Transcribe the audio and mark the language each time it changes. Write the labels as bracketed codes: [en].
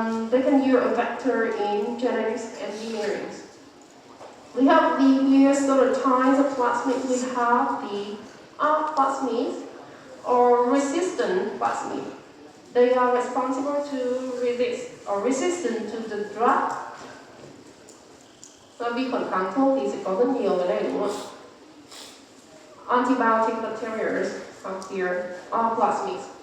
[en] They can use a vector in genetics engineering. We have the here sort of types of plasmids. We have the R plasmids or resistant plasmid. They are responsible to resist or resistant to the drug. [vi] Vi khuẩn kháng thuốc thì sẽ có rất nhiều cái này đúng không ạ? [en] Antibiotic bacteria are here, all plasmids.